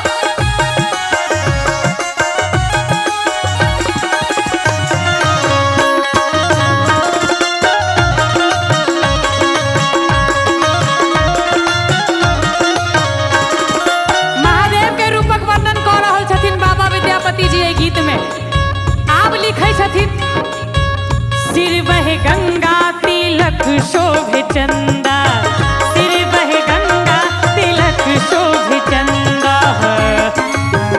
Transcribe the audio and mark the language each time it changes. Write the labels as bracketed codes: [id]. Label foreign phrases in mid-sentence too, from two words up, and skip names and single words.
[mai] महादेव के रूपक वर्णन कऽ रहल छथिन बाबा विद्यापति जी एहि गीत में। आब लिखै छथिन सिर बहे गंगा तिलक शोभे चंदा, सिर बहे गंगा तिलक शोभे चंदा।